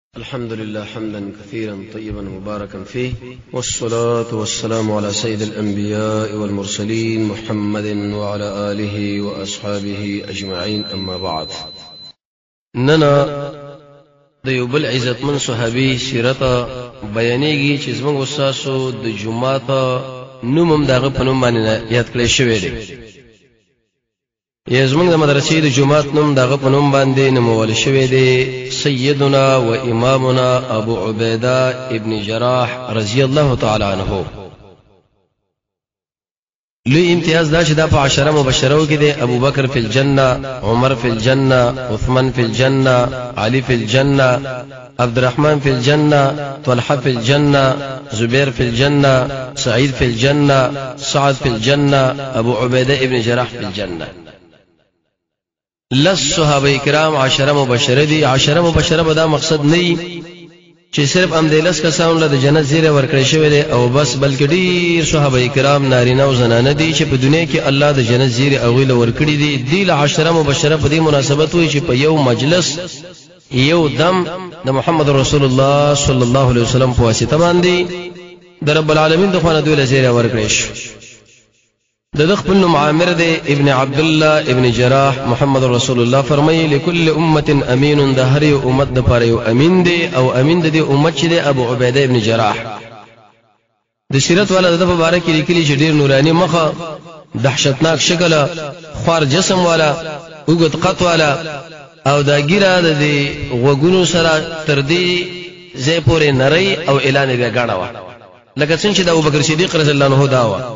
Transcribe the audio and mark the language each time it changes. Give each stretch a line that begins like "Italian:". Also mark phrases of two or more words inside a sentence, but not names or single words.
Arabic: الحمد لله حمدا كثيرا طيبا مباركا فيه، والصلاة والسلام على سيد الأنبياء والمرسلين محمد وعلى آله وأصحابه أجمعين. أما بعد،
Pashto: ننا دیو بل عزت من صحابي سیرت بیانېږي چې زموږ استادو د جمعات نومم دغه په نوم باندې یاد کړی شوی دی. زموږ د مدرسې د جمعات نوم دغه په نوم باندې نومول شوی دی.
Arabic: سيدنا وإمامنا أبو عبيدة ابن جراح رضي الله تعالى عنه.
Pashto: لوی امتیاز دا چې دا په 10 مبشرو کې دی.
Arabic: ابو بکر فی الجنه، عمر فی الجنه، عثمان فی الجنه، علي فی الجنه، عبد الرحمن فی الجنه، طلحه فی الجنه، زبير فی الجنه، سعيد فی الجنه، سعد فی الجنه، ابو عبيدة ابن جراح فی الجنه.
Pashto: لس صحابه کرام 10 مبشره دي. 10 مبشره به دا مقصد نه چې صرف امدلس کسان له جنت زیره ورکړی شوی دی او بس، بلکې ډیر صحابه کرام نارینه او زنانه دي چې په دنیا کې الله د جنت زیره او له ورکړي دي. دی له 10 مبشره په دې مناسبت وي چې په یو مجلس یو دم د محمد رسول الله
Arabic: صلی الله علیه وسلم
Pashto: په واسطه باندې د رب العالمین د خوانه دوی له زیره ورکړي شو. د خپل نوم عامر دی ابن عبد الله ابن جراح. محمد رسول الله فرمایي
Arabic: لكل امه امين،
Pashto: د هر یو امت د پاره یو امین دی او امین د دې امت چې دی ابو عبیده ابن جراح. د سیرت والا د مبارک لیکلي چې ډیر نوراني مخه، دهشتناک شکل، خوار جسم والا، وګت قط والا او دا ګیره د غوګونو سره تر دې زې پورې نری او اعلان بیا غاڼه وا، لکه څنګه چې د ابوبکر صدیق
Arabic: رضی الله عنه
Pashto: دا وا.